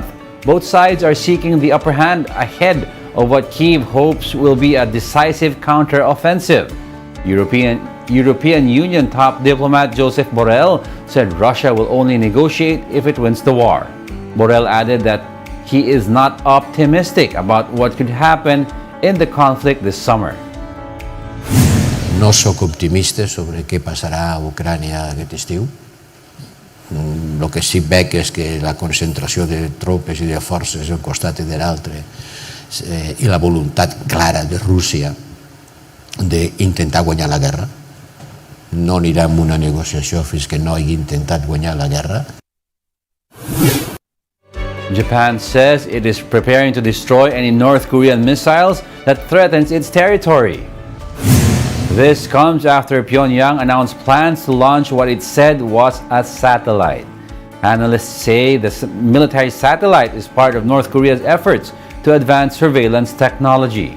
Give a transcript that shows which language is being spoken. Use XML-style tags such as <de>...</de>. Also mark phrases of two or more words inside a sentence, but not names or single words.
<en>Both sides are seeking the upper hand ahead of what Kyiv hopes will be a decisive counter-offensive. European Union top diplomat Joseph Borrell said Russia will only negotiate if it wins the war. Borrell added that he is not optimistic about what could happen in the conflict this summer.</en> <ca>No sóc optimista sobre què passarà a Ucrània aquest estiu. El que sí veig és que la concentració de tropes i de forces d'un costat i de l'altre i la voluntat clara de Rússia d'intentar guanyar la guerra. No anirà a una negociació fins que no hagi intentat guanyar la guerra.</ca> <en>Japan says it is preparing to destroy any North Korean missiles that threatens its territory. This comes after Pyongyang announced plans to launch what it said was a satellite. Analysts say the military satellite is part of North Korea's efforts to advance surveillance technology.</en>